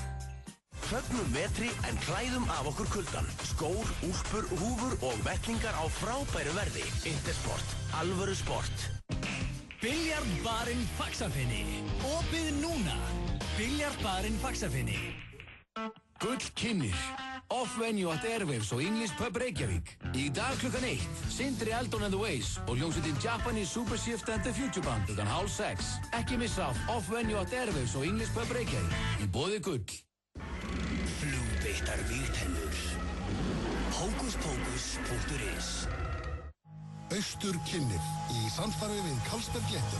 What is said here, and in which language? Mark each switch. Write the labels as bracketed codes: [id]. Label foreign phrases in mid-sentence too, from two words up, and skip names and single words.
[is] Fögnum vetri en klæðum af okkur kuldan. Skór, úlpur, húfur og vettlingar á frábæru verði. Intersport. Alvöru sport. Biljardbarinn Faxafinni. Opið núna. Biljardbarinn Faxafinni. Gull kynnir. Off-venue at Airwaves og English Pub Reykjavík. Í dag klukkan 1. Sindri Eldon and the Ways og hljómsveitin Japanese Super Shift and the Future Band klukkan 5:30. Ekki missa af Off-venue at Airwaves og English Pub Reykjavík. Í boði Gull. Flugbeittar vígtennur. Hókuspókus.is Austurkynnir í samstarfi við Carlsberg Léttöl.